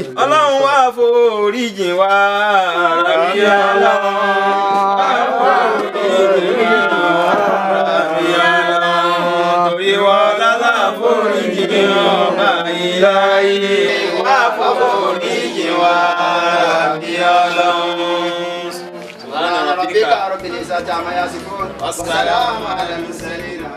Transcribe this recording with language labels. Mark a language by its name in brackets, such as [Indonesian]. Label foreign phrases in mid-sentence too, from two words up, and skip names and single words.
[Yoruba] ọlọ́run wá foríjì wá rábí ọlọ́run wá foríjì wá rábí ọlọ́run torí wọ́n lálá foríjì ọba ìláyé wá foríjì wá rábí ọlọ́run. [Arabic] ربك رب العزة عما يصفون والسلام على المرسلين